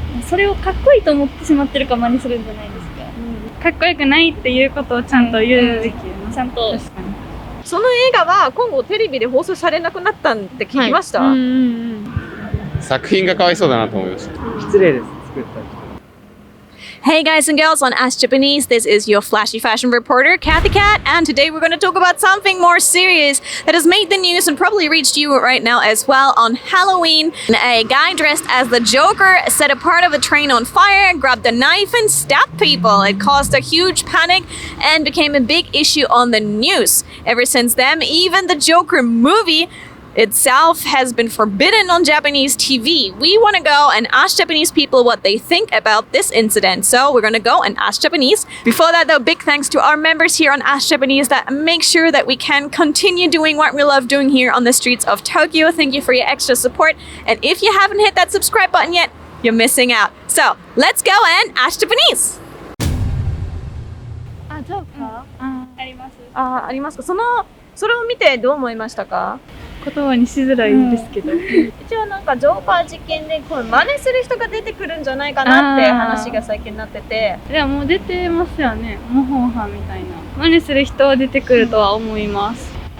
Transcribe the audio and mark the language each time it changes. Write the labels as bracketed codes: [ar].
[ja] それをかっこいいと思ってしまってるから真似するんじゃないですか。かっこよくないっていうことをちゃんと言うべきよな。ちゃんと。確かに。その映画は今後テレビで放送されなくなったんって聞きました？作品がかわいそうだなと思いました。失礼です。作った人。 [en] Hey guys and girls on Ask Japanese, this is your flashy fashion reporter, Kathy Cat, and today we're going to talk about something more serious that has made the news and probably reached you right now as well. On Halloween, a guy dressed as the Joker set a part of a train on fire, grabbed a knife and stabbed people. It caused a huge panic and became a big issue on the news. Ever since then, even the Joker movie itself has been forbidden on Japanese TV. We want to go and ask Japanese people what they think about this incident. So we're going to go and ask Japanese. Before that though, big thanks to our members here on Ask Japanese that make sure that we can continue doing what we love doing here on the streets of Tokyo. Thank you for your extra support. And if you haven't hit that subscribe button yet, you're missing out. So let's go and ask Japanese. [ja] あ、ジョーカー、あります。ありますか。それを見てどう思いましたか？言葉にしづらいんですけど、一応なんかジョーカー事件でこれ真似する人が出てくるんじゃないかなって話が最近なってて。でももう出てますよね。模倣犯みたいな真似する人は出てくるとは思います。